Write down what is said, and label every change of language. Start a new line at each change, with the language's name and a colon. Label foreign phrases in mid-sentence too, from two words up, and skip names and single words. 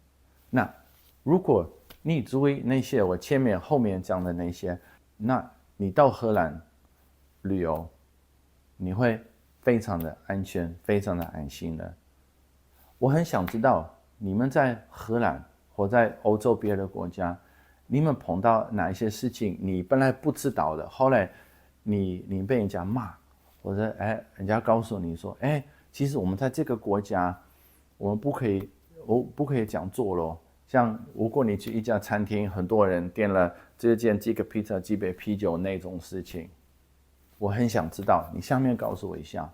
Chinese: 那如果你注意那些我前面後面講的那些，那你到荷蘭旅遊，你會非常的安全，非常的安心的。我很想知道你們在荷蘭或在歐洲別的國家，你們碰到哪一些事情你本來不知道的，後來你被人家罵，或者人家告訴你說，其實我們在這個國家，我不可以這樣做咯。像如果你去一家餐廳，很多人點了幾個披薩、幾杯啤酒那種事情，我很想知道，你下面告訴我一下。